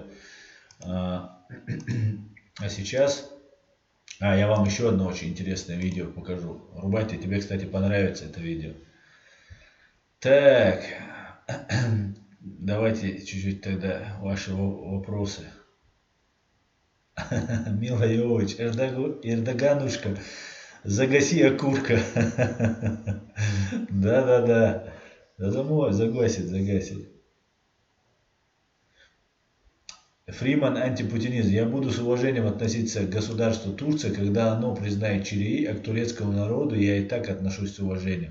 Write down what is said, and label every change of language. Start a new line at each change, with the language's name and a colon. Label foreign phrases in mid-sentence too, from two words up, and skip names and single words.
Russian: А сейчас я вам еще одно очень интересное видео покажу. Рубайте, тебе, кстати, понравится это видео. Так, давайте чуть-чуть тогда ваши вопросы. Мила Йович, Эрдоганушка, загаси окурка. Да. Да домой, загасит. Фриман антипутинизм. Я буду с уважением относиться к государству Турция, когда оно признает ЧРИ, а к турецкому народу я и так отношусь с уважением.